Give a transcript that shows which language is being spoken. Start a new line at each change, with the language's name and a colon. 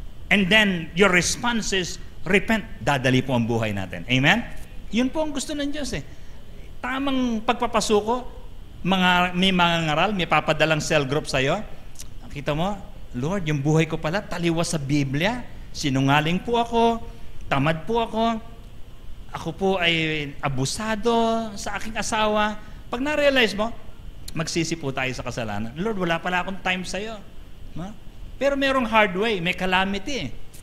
English: And then, your response is, repent.
Filipino: Dadali po ang buhay natin. Amen? Yun po ang gusto ng Diyos, Tamang pagpapasuko, may mga ngaral, may papadalang cell group sa'yo. Nakita mo, Lord, yung buhay ko pala, taliwas sa Biblia. Sinungaling po ako, tamad po ako po ay abusado sa aking asawa. Pag na-realize mo, magsisi po tayo sa kasalanan. Lord, wala pala akong time sa'yo. No? Pero merong hard way, may calamity.